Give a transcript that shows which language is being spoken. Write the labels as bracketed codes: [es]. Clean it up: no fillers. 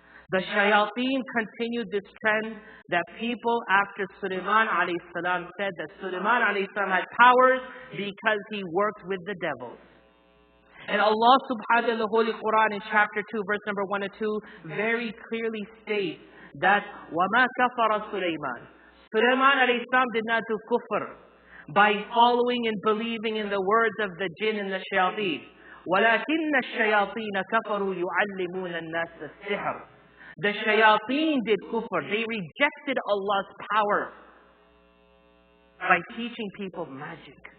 [en] The shayateen continued this trend that people after Sulaiman alayhi salam said that Sulaiman alayhi salam had powers because he worked with the devils. And Allah subhanahu wa ta'ala in the Holy Quran in chapter 2 verse number 1 and 2 very clearly states [ar] that وَمَا كَفَرَ سُلَيْمَانَ. [en] Sulaiman alayhi salam did not do kufr by following and believing in the words of the jinn and the shayateen. [ar] وَلَكِنَّ الشَّيَاطِينَ كَفَرُوا يُعَلِّمُونَ النَّاسَ السِّحْرَ. [en] The shayateen did kufr. They rejected Allah's power by teaching people magic.